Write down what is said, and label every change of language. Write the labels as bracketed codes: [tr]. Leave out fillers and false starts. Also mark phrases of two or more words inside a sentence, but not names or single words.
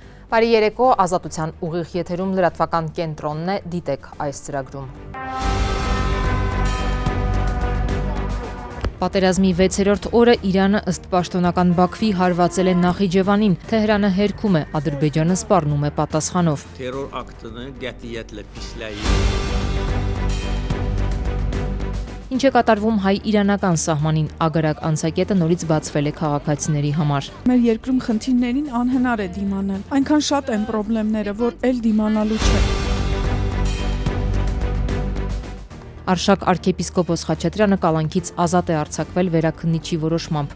[hy] Բարի երեկո, Ազատության ուղիղ եթերում լրատվական կենտրոնն է, դիտեք այս ծրագրում։ Պատերազմի 6-րդ օրը Իրանը ըստ պաշտոնական Բաքվի հարվածել է Նախիջևանին, Թեհրանը հերքում է, Ադրբեջանը սպառնում է պատասխանով։ [az] Terror aktını qətiyyətlə pisləyir. [hy] Ինչ է կատարվում հայ-իրանական սահմանին, ագարակ անցակետը նորից բացվել է քաղաքացիների համար։ Մեր երկրում խնդիրներին անհնար է դիմանալ։ Այնքան շատ են խնդիրները, որ էլ դիմանալու չէ։ Արշակ arքեպիսկոպոս Խաչատրյանը կալանքից ազատ է արձակվել վերաքննիչի որոշմամբ։